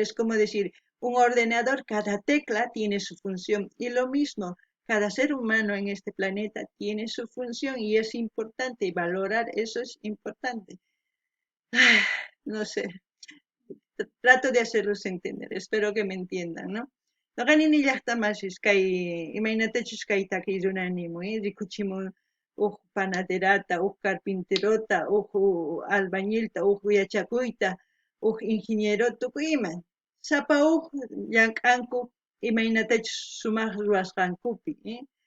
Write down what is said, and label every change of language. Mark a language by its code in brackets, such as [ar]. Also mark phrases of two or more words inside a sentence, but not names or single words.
[es] Es como decir, un ordenador, cada tecla tiene su función, y lo mismo, cada ser humano en este planeta tiene su función y es importante, y valorar eso es importante. No sé, trato de hacerlos entender, espero que me entiendan, ¿no? [qu] Noqanini llaqtamashis kay imaynatachus kayta ruranimun, rikuchimun panaderata, carpinterota, albañilta, yachakuyta, ingeniero tukuy ima. Sapa llank'anku imaynatachus sumaq ruwasqankupi.